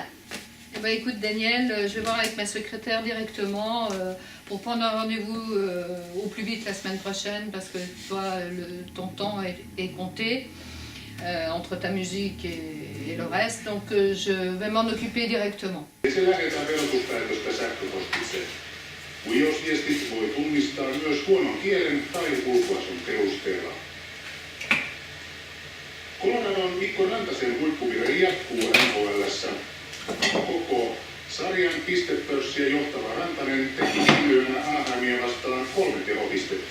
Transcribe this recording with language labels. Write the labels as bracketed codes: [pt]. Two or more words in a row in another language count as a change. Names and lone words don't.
[fr] Eh ben, écoute, Daniel, je vais voir avec ma secrétaire directement pour prendre un rendez-vous au plus vite la semaine prochaine parce que toi, ton temps est compté entre ta musique et le reste. Donc, je vais m'en occuper directement. [fi] Se lähetetään verotuspäätöstä sähköpostitse. Huijausviestit voi tunnistaa myös huonon kielen tai ulkoasun perusteella. Coloradon Mikko Rantasen huippuvire jatkuu NHL:ssä. Koko sarjan pistepörssiä johtava Rantanen teki viime yönä Anaheimia vastaan 3 tehopistettä.